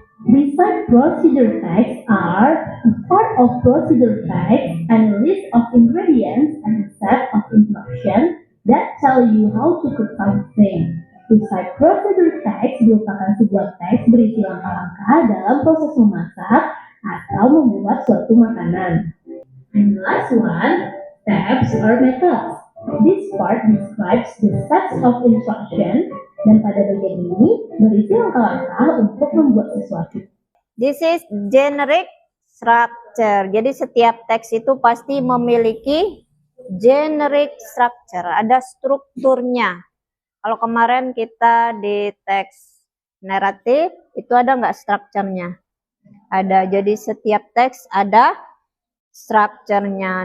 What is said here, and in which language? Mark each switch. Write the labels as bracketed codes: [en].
[en] Recite procedure texts are a part of procedure text and a list of ingredients and a set of instructions that tell you how to cook something. [id] Recite procedure text merupakan sebuah teks berisi langkah-langkah dalam proses memasak atau membuat suatu makanan. [en] And the last one, steps or methods. This part describes the sets of instruction [id] dan pada bagian ini berisi langkah-langkah untuk membuat sesuatu. [en] This is generic structure. [id] Jadi setiap teks itu pasti memiliki generic structure, ada strukturnya. Kalau kemarin kita di teks naratif, itu ada nggak strukturnya? Ada. Jadi setiap teks ada strukturnya.